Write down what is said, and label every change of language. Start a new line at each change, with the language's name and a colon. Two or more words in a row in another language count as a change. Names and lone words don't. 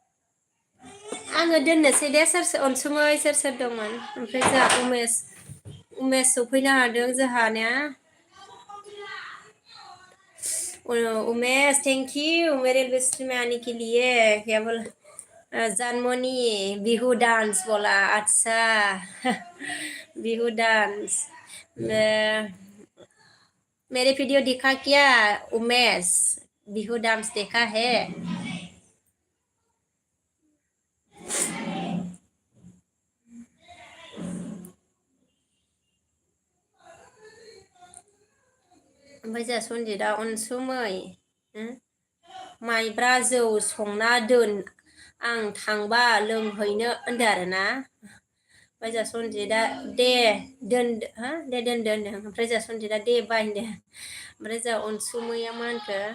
Bodo: आङो दोननोसै दे सोर अनसुमै सोर दंमोन ओमफ्राय जोंहा उमेश सफैनो हादों जोंहानिया उमेश
English: thank you
Hindi: मेरे लिस्ट में आने के लिए क्या बोल जानमोनी बिहू डांस बोला अच्छा बिहू डांस मेरे वीडियो दिखा क्या उमेश बिहू डांस देखा है ओमफ्राय
Bodo: जोंहा सनजितआ अनसुमै माइब्रा जौ संना दोन आं थांबा लोंहैनो होनदो आरोना ओमफ्राय जोंहा सनजितआ दे दोनदो हा दे दोनदो होनदों ओमफ्राय जोंहा सनजितआ दे बाय होनदो ओमफ्राय जोंहा अनसुमैया मा होनखो